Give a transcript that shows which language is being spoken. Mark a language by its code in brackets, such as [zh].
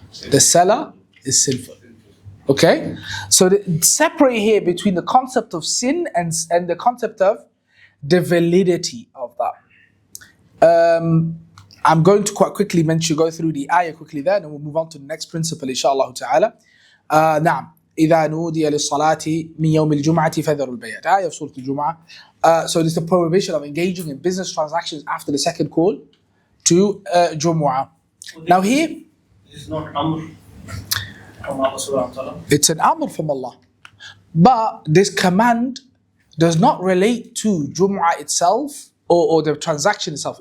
[en] The seller is sinful. Okay? So separate here between the concept of sin and the concept of the validity of that. I'm going to quite quickly go through the ayah quickly there, and we'll move on to the next principle, inshallah ta'ala. [ar] نعم. إذا نودي للصلاة من يوم الجمعة فذروا البيع. [en] Ayah of Surah Al-Jum'ah. So there's the prohibition of engaging in business transactions after the second call to Jumu'ah. Now here, It's not Amr from Allah subhanahu wa ta'ala. it's an amr from Allah. But this command does not relate to Jumu'ah itself or the transaction itself.